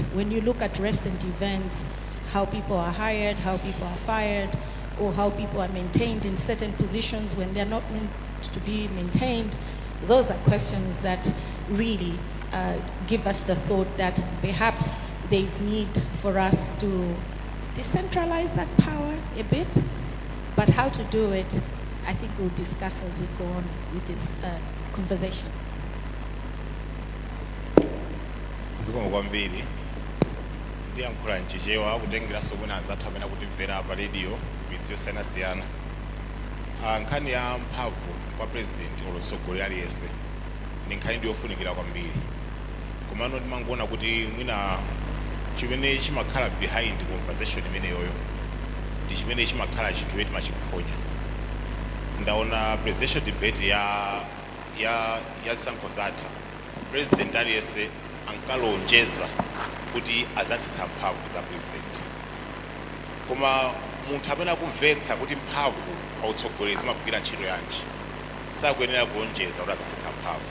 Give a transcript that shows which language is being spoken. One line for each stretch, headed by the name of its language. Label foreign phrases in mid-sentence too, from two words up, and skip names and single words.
English: When you look at recent events, how people are hired, how people are fired, or how people are maintained in certain positions when they're not meant to be maintained, those are questions that really give us the thought that perhaps there is need for us to decentralize that power a bit. But how to do it, I think we'll discuss as we go on with this conversation.
Nyanja: Zikomo kwambiri ndiyankhula nchichewa kutengera sobona zathu amene akutimvera pa radio midzi yosiyanasiyana. Nkhani ya mphamvu kwa president olosogolera aliyense ni nkhani ndiyofunikira kwambiri, komano ndimangoona kuti mwina chimene chimakhala
English: behind conversation
Nyanja: imene yoyo ndi chimene chimakhala chinthu chimene timachiphonya. Ndaona
English: presidential debate
Nyanja: ya zisankho zatha, president aliyense ankalonjeza kuti azasitsa mphamvu za president. Koma munthu amene akumvetsa kuti mphamvu pautsogoleri zimagwira ntchito yanji sakuyenera kulonjeza kuti azasitsa mphamvu.